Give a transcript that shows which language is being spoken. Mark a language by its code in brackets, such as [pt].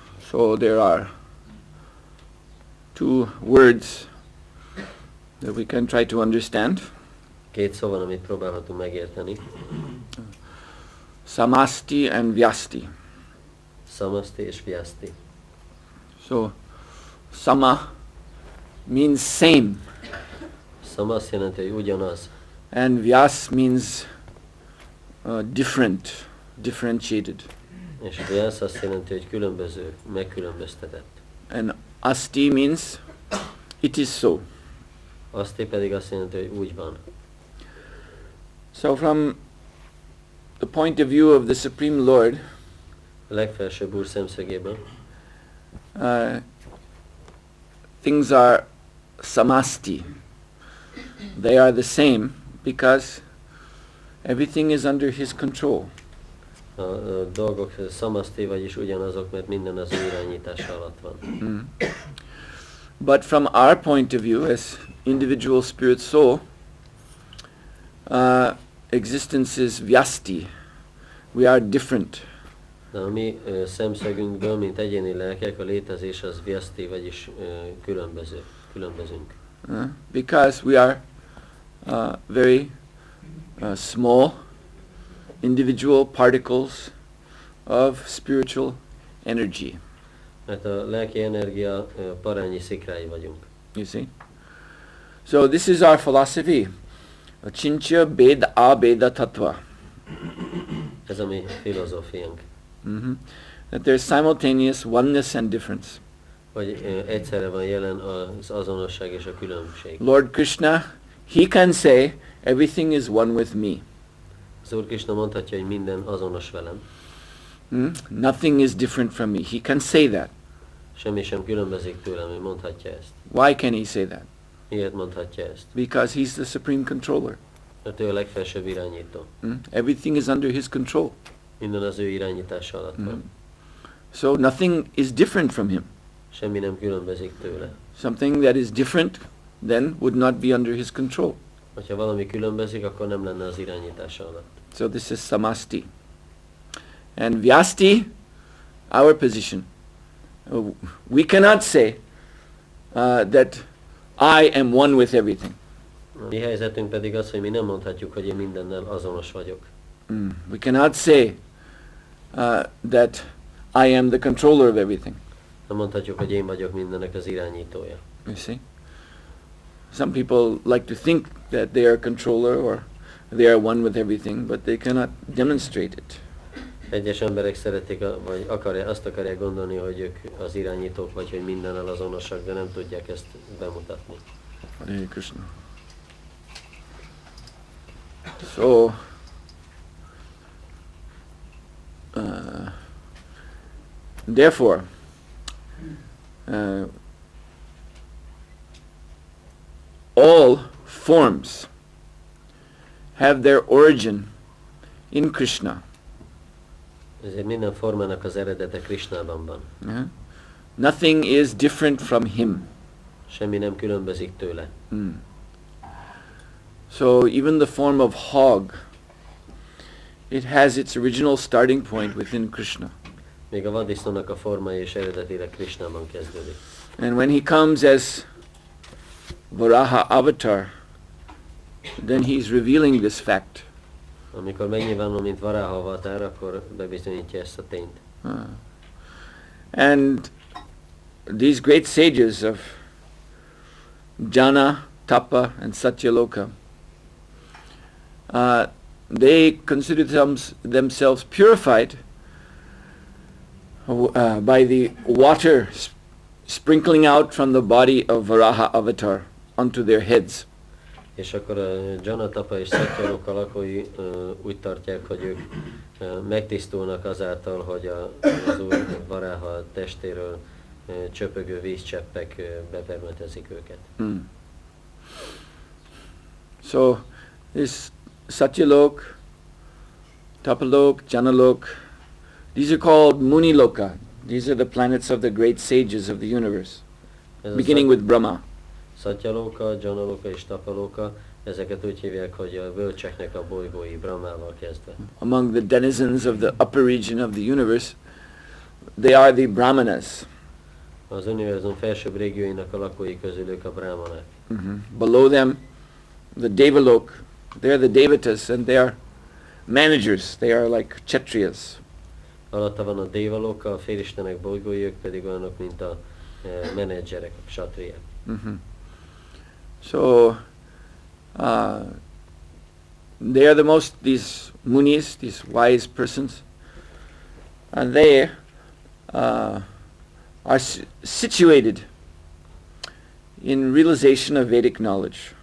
[en] So there are two words that we can try to understand. [hu] Két szó van, amit próbálhatunk megérteni. [en] Samasti and Vyasti. [hu] Samasti és Vyasti. [en] So, sama means same. [hu] Sama azt jelenti, hogy ugyanaz. [en] And Vyas means different, differentiated. [hu] És Vyas azt jelenti, hogy különböző, megkülönböztetett. [en] And Asti means it is so. [hu] Asti pedig azt jelenti, hogy úgy van. [en] So from the point of view of the Supreme Lord, [hu] A legfelsőbb Úr szemszögéből [en] things are samasti. They are the same because everything is under his control. [hu] A dolgok samasti, vagyis ugyanazok, mert minden az ő irányítása alatt van. [en] But from our point of view as individual spirit soul, existence is vyasti. We are different. [hu] De a mi szemszögünkből, mint egyéni lelkek, a létezés az vyasti, vagyis különbözünk. [en] Because we are very small individual particles of spiritual energy. [hu] Mert a lelki energia parányi szikrái vagyunk. [en] You see? So this is our philosophy. [sa] Chincha Beda Abeda Tattva. [hu] Ez a mi filozófiánk. [en] That there's simultaneous oneness and difference. [hu] Hogy egyszerre van jelen az azonosság és a különbség. [en] Lord Krishna, he can say everything is one with me. [hu] Az Úr Krishna mondhatja, hogy minden azonos velem. [en] Nothing is different from me. He can say that. [hu] Semmi sem különbözik tőlem, ő mondhatja ezt. [en] Why can he say that? [hu] Miért mondhatja ezt? [en] Because he's the supreme controller. [hu] Mert ő a legfelsőbb irányító. [en] Everything is under his control. [hu] Minden az ő irányítása alatt van. [en] So nothing is different from him. [hu] Semmi nem különbözik tőle. [en] Something that is different then would not be under his control. [hu] Ha valami különbözik, akkor nem lenne az irányítása alatt. [en] So this is samasti. And vyasti, our position. We cannot say that I am one with everything. [hu] A mi helyzetünk pedig az, hogy mi nem mondhatjuk, hogy én mindennel azonos vagyok. [en] We cannot say that I am the controller of everything. [hu] Nem mondhatjuk, hogy én vagyok mindennek az irányítója. [en] You see? Some people like to think that they are a controller or they are one with everything, but they cannot demonstrate it. [hu] Egyes emberek szeretik, vagy azt akarják gondolni, hogy ők az irányítók, vagy hogy mindennel azonosak, de nem tudják ezt bemutatni. [sa] Hare Krishna. [en] So, therefore, all forms have their origin in Krishna. [hu] Ezért minden formának az eredete Krishnában van. [en] Yeah? Nothing is different from him. [hu] Semmi nem különbözik tőle. [en] So even the form of hog, it has its original starting point within Krishna. [hu] Még a vaddisznónak a formája és eredetileg Krishnában kezdődik. [en] And when he comes as Varaha avatar, then he's revealing this fact. [hu] Amikor megnyilvánul, mint Varaha avatar, akkor bebizonyítja ezt a tényt. [en] And these great sages of Jana, Tapa and Satyaloka, they consider themselves purified by the water sprinkling out from the body of Varaha avatar onto their heads. [hu] És akkor a Janatapa és Satyaloka lakói úgy tartják, hogy ők megtisztulnak azáltal, hogy az Úr Varaha testéről csöpögő vízcseppek bepermetezik őket. [en] So this Satyalok, Tapalok, Janalok, these are called Muniloka. These are the planets of the great sages of the universe, beginning with Brahma. [hu] Satyaloka, Janaloka és Tapaloka, ezeket úgy hívják, hogy a bölcseknek a bolygói Brahmával kezdve. [en] Among the denizens of the upper region of the universe, they are the Brahmanas. [hu] Az univerzum felsőbb régióinak a lakói közül ők a brahmanák. [en] Below them, the Devalok, they are the Devatas, and they are managers. They are like Kshatriyas. [hu] Alatta van a Devaloka, a félistenek bolygói, ők pedig olyanok, mint a menedzserek, a kshatriyák. [en] So, they are these munis, these wise persons, and they are situated in realization of Vedic knowledge.